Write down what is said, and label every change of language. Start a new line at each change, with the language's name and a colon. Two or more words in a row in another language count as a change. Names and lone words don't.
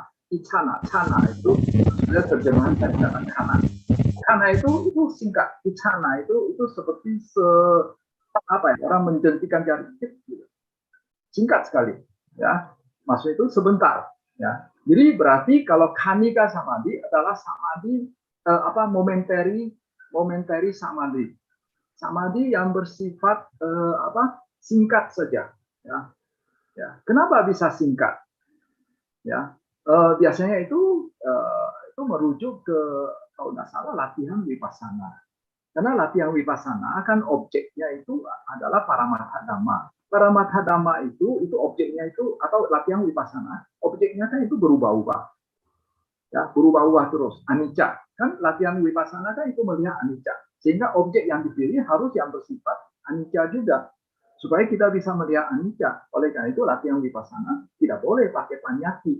Indonesian: Cana itu sudah terjemahan dari kata kana. Kana itu singkat. Icana itu seperti orang menjentikan jari gitu. Singkat sekali, ya. Maksud itu sebentar, ya. Jadi berarti kalau
Pali: kanika samadhi
Indonesian: adalah samadhi momentary samadhi. Samadhi yang bersifat singkat saja, ya. Ya. Kenapa bisa singkat? Ya, biasanya itu merujuk ke kalau nggak salah latihan vipassana. Karena latihan vipassana kan objeknya itu adalah
Pali: paramatha dhamma. Paramatha dhamma
Indonesian: itu objeknya itu atau latihan vipassana, objeknya kan itu berubah-ubah. Ya, berubah-ubah terus. Anicca. Kan latihan vipassana kan itu melihat anicca. Sehingga objek yang dipilih harus yang bersifat anicca juga. Supaya kita bisa melihat anicca. Oleh karena itu latihan vipassana tidak boleh pakai panyati.